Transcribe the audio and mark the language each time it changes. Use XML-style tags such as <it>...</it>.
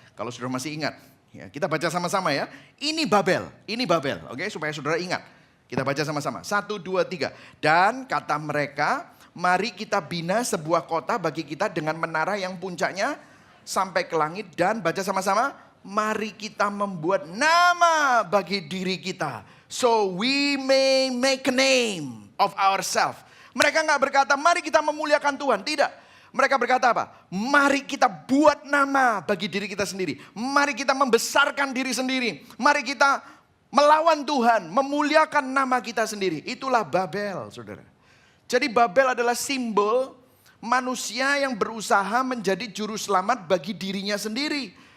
<id>Kalau saudara masih ingat, ya, kita baca sama-sama ya. Ini Babel, oke, supaya saudara ingat. Kita baca sama-sama. 1, 2, 3. Dan kata mereka, mari kita bina sebuah kota bagi kita dengan menara yang puncaknya sampai ke langit. Dan baca sama-sama, mari kita membuat nama bagi diri kita.</id> <en>So we may make a name of ourselves.</en> <id>Mereka nggak berkata, mari kita memuliakan Tuhan. Tidak. Mereka berkata apa? Mari kita buat nama bagi diri kita sendiri. Mari kita membesarkan diri sendiri. Mari kita melawan Tuhan, memuliakan nama kita sendiri. Itulah Babel, saudara. Jadi Babel adalah simbol manusia yang berusaha menjadi juru selamat bagi dirinya sendiri.</id>